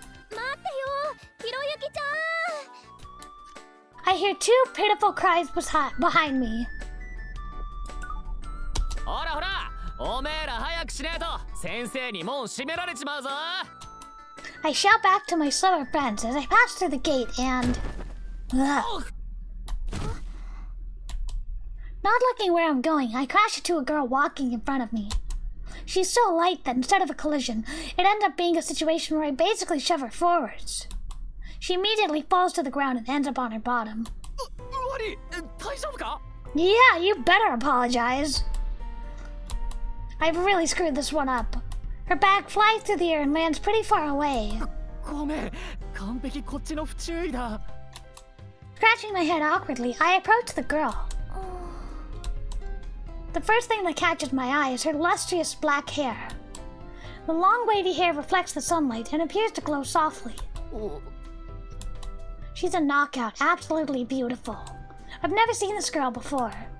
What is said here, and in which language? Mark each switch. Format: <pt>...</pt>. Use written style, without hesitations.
<ja>待ってよ、ひろゆきちゃん。</ja> <en>I hear two pitiful cries behind me.</en> <ja>ほらほら、おめえら早くしねえと先生に門閉められちまうぞ。</ja> <en>I shout back to my slower friends as I pass through the gate and... Ugh. Not looking where I'm going, I crash into a girl walking in front of me. She's so light that instead of a collision, it ends up being a situation where I basically shove her forwards. She immediately falls to the ground and ends up on her bottom.</en> <ja>悪い、大丈夫か?</ja> <en>Yeah, you better apologize. I've really screwed this one up. Her bag flies through the air and lands pretty far away.</en> <ja>ごめん、完璧こっちの不注意だ。</ja> <en>Scratching my head awkwardly, I approach the girl. The first thing that catches my eye is her lustrous black hair. The long wavy hair reflects the sunlight and appears to glow softly. She's a knockout, absolutely beautiful. I've never seen this girl before.</en>